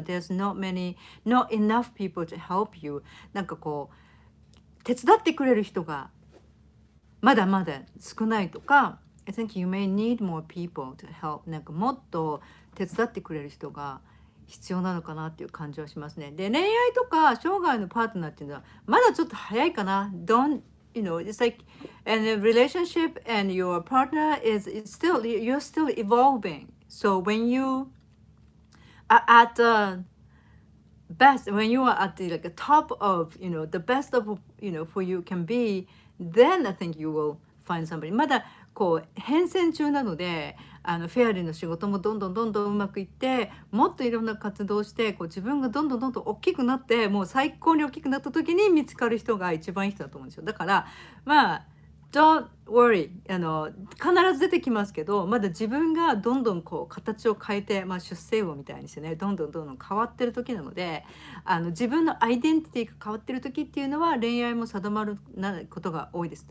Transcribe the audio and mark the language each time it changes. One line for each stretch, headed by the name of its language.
English: There's not enough people to help you.
Japanese: なんかこう手伝ってくれる人がまだまだ少ないとか、
English: I think you may need more people to help.
Japanese: なんかもっと手伝ってくれる人が必要なのかなっていう感じはしますね。で、恋愛とか生涯のパートナーっていうのはまだちょっと早いかな。
English: it's like and a relationship and your partner is still, you're still evolving. So when you are at the best, when you are at the like the top of, the best of, who you can be, then I think you will find somebody.
Japanese: まだこう変遷中なので、フェアリーの仕事もどんどんうまくいって、もっといろんな活動をして、こう自分がどんどん大きくなって、もう最高に大きくなった時に見つかる人が一番いい人だと思うんですよ。だからまあ
English: Don't worry、
Japanese: 必ず出てきますけど、まだ自分がどんどんこう形を変えて、出世魚みたいにしてね、どんどん変わってる時なので、自分のアイデンティティが変わってる時っていうのは恋愛も定まることが多いです。